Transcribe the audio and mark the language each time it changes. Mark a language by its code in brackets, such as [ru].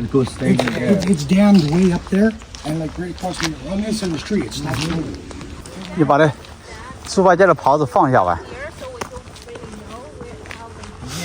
[en] It goes straight in there. It's dammed way up there, and like right across from the, on this end of the street, it's not moving. [zh] 你把这猪八戒的袍子放下吧。 [en] Here, so we don't really know how